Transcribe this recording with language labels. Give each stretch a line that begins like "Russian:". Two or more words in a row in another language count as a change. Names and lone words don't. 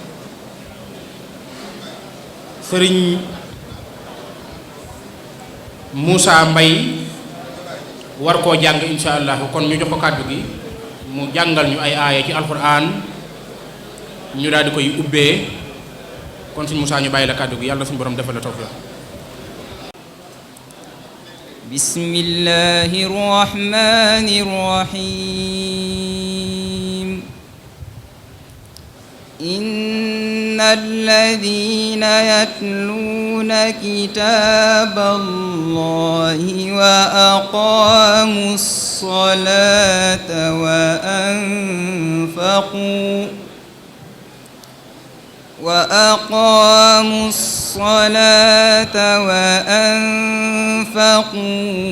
Wolof: sëriñ Moussa Mbay war koo jàng
Arabic: إن شاء الله
Wolof: kon ñu jox ko kàddu gi mu jàngal ñu ay aaya ci alquran ñu daal di koy ubbee kon suñ Moussa ñu bàyyi la kàddu gi yàlla suñu borom defal la tawfiq.
Arabic: بسم الله الرحمن الرحيم. إن الذين يتلون كتاب الله وأقاموا الصلاة وأنفقوا